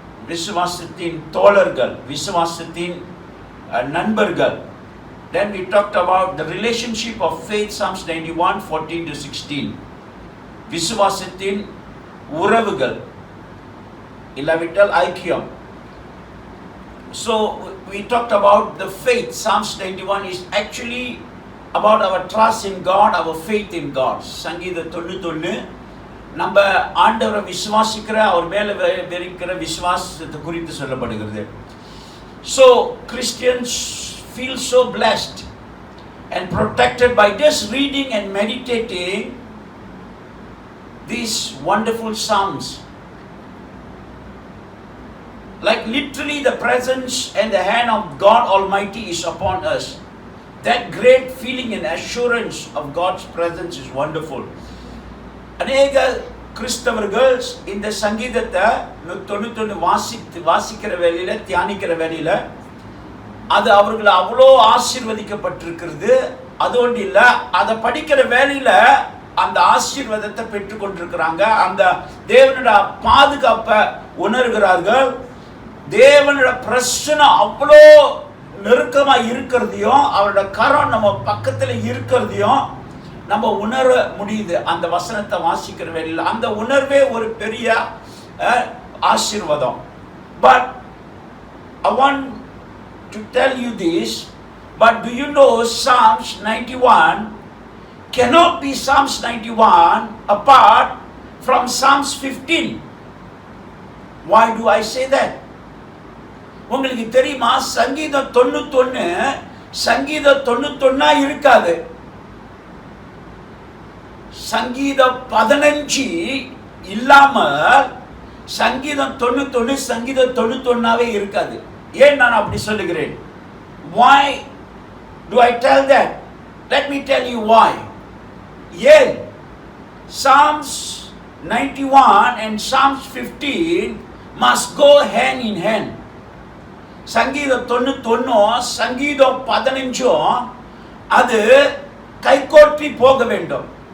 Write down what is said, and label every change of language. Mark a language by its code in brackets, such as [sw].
[ta] விசுவாசத்தின் தோழர்கள், விசுவாசத்தின் நண்பர்கள். [en] Then we talked about the relationship of faith, Psalms 91 14 to 16. [ta] விசுவாசத்தின் உறவுகள் இல்லாவிட்டால் ஐக்கியம். [en] So we talked about the faith. Psalms 91 is actually about our trust in God, our faith in God. [ta] சங்கீதம் 91 நம்ம ஆண்டவரை விசுவாசிக்கிற, அவர் மேல இருக்கிற விசுவாசத்தை குறித்து சொல்லப்படுகிறது. [en] So Christians feel so blessed and protected by just reading and meditating these wonderful psalms. Like literally the presence and the hand of God Almighty is upon us. That great feeling and assurance of God's presence is wonderful. [ta] அநேக கிறிஸ்தவர்கள் இந்த சங்கீதத்தை 91 வாசிக்கிற வேளையில, தியானிக்கிற வேளையில அது அவர்கள் அவ்வளோ ஆசீர்வதிக்கப்பட்டிருக்கிறது. அது ஒன்று இல்லை, அதை படிக்கிற வேளையில அந்த ஆசீர்வாதத்தை பெற்றுக்கொண்டிருக்கிறாங்க. அந்த தேவனோட பாதுகாப்பை உணர்கிறார்கள். தேவனோட பிரச்சனை அவ்வளோ நெருக்கமா இருக்கிறதையும், அவரோட கரம் நம்ம பக்கத்துல இருக்கிறதையும் நம்ம உணர முடியுது அந்த வசனத்தை வாசிக்கிற வேளையில். அந்த உணர்வே ஒரு பெரிய ஆசீர்வாதம். [en] But I want to tell you this, but do you know Psalms 91 cannot be Psalms 91 apart from Psalms 15. Why do I say that? [ta] உங்களுக்கு தெரியுமா, சங்கீதம் 91 சங்கீதம் 91 இருக்காது. சங்கீதம் 15 இல்லாமல் சங்கீதம் 91 சங்கீதம் 91 இருக்காது. ஏன் நான் அப்படி சொல்லுகிறேன்? [en] Why do I tell that? Let me tell you why. ஏன் Psalms 91 and Psalms 15 must go hand in hand. [ta] சங்கீதம் 91 சங்கீதம் 15 அது கைகோர்த்தி போக வேண்டும்.